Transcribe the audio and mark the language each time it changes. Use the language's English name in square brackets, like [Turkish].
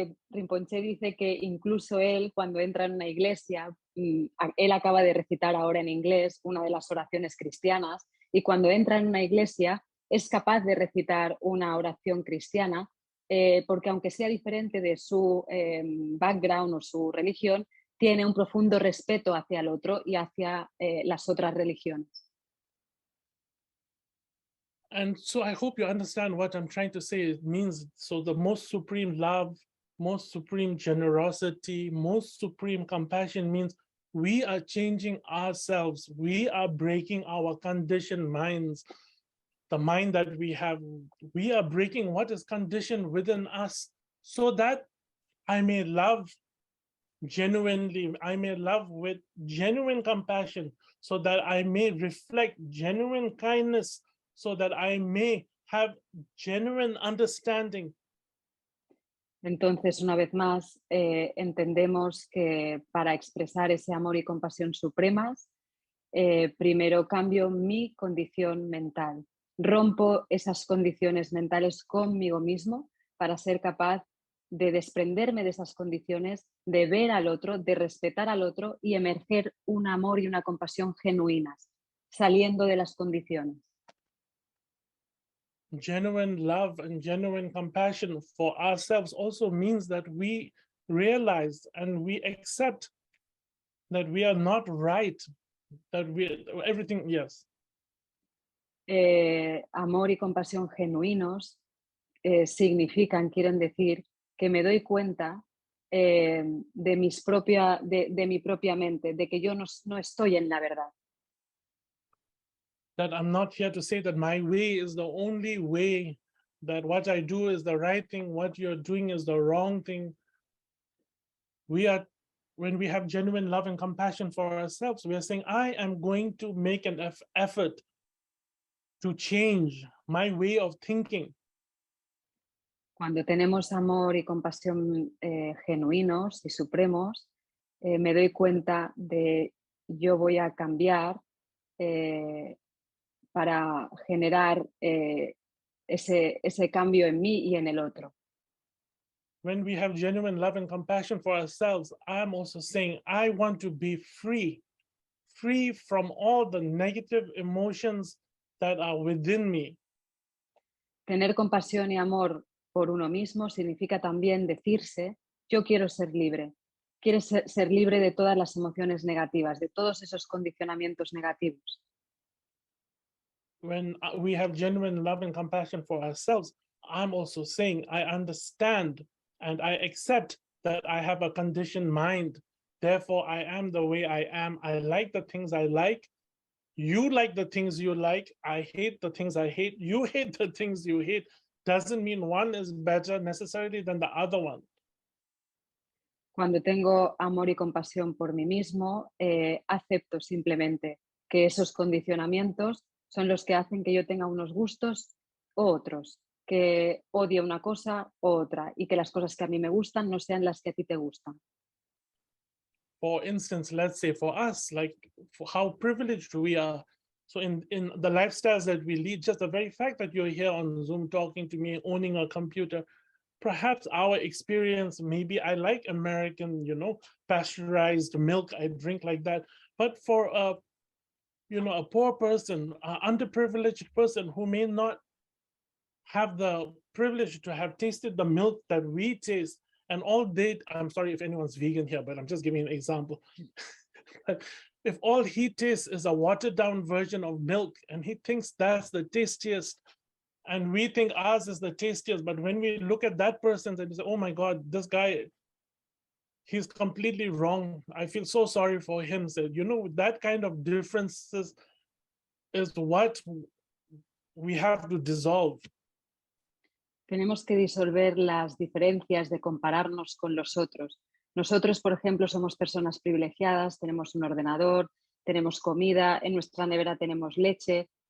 [Spanish] Rimponche dice que incluso él, cuando entra en una iglesia, él acaba de recitar ahora en inglés una de las oraciones cristianas, y cuando entra en una iglesia es capaz de recitar una oración cristiana, porque aunque sea diferente de su background o su religión, tiene un profundo respeto hacia el otro y hacia las otras religiones. [English] And so I hope you understand what I'm trying to say. It means, so the most supreme love, most supreme generosity, most supreme compassion means we are changing ourselves. We are breaking our conditioned minds. The mind that we have, we are breaking what is conditioned within us so that I may love genuinely, I may love with genuine compassion, so that I may reflect genuine kindness, so that I may have genuine understanding. [Spanish] Entonces, una vez más, entendemos que para expresar ese amor y compasión supremas, primero cambio mi condición mental. Rompo esas condiciones mentales conmigo mismo para ser capaz de desprenderme de esas condiciones, de ver al otro, de respetar al otro y emerger un amor y una compasión genuinas, saliendo de las condiciones. [English] Genuine love and genuine compassion for ourselves also means that we realize and we accept that we are not right, that everything, yes. [Spanish] Amor y compasión genuinos quieren decir que me doy cuenta de mi propia mente, de que yo no estoy en la verdad. [English] That I'm not here to say that my way is the only way, that what I do is the right thing, what you're doing is the wrong thing. When we have genuine love and compassion for ourselves, we are saying, I am going to make an effort to change my way of thinking. [Spanish] Cuando tenemos amor y compasión genuinos y supremos, me doy cuenta de yo voy a cambiar para generar ese cambio en mí y en el otro. [English] When we have genuine love and compassion for ourselves, I'm also saying, I want to be free, free from all the negative emotions that are within me. [Spanish] Tener compasión y amor por uno mismo significa también decirse, yo quiero ser libre. Quiero ser libre de todas las emociones negativas, de todos esos condicionamientos negativos. [English] When we have genuine love and compassion for ourselves, I'm also saying, I understand and I accept that I have a conditioned mind. Therefore, I am the way I am. I like the things I like. You like the things you like. I hate the things I hate. You hate the things you hate. Doesn't mean one is better necessarily than the other one. [Spanish] Cuando tengo amor y compasión por mí mismo, acepto simplemente que esos condicionamientos son los que hacen que yo tenga unos gustos u otros, que odie una cosa u otra y que las cosas que a mí me gustan no sean las que a ti te gustan. [English] For instance, let's say for us, like for how privileged we are. So in the lifestyles that we lead, just the very fact that you're here on Zoom talking to me, owning a computer, perhaps our experience, maybe I like American, pasteurized milk, I drink like that. But for a poor person, an underprivileged person who may not have the privilege to have tasted the milk that we taste, and all they, I'm sorry if anyone's vegan here, but I'm just giving an example. If all he tastes is a watered down version of milk and he thinks that's the tastiest, and we think ours is the tastiest, but when we look at that person and say, oh my God, this guy, he's completely wrong. I feel so sorry for him. So, that kind of differences is what we have to dissolve. [Spanish] Tenemos que disolver las diferencias de compararnos con los otros. Nosotros, por ejemplo, somos personas privilegiadas, tenemos un ordenador, tenemos comida, en nuestra nevera tenemos leche.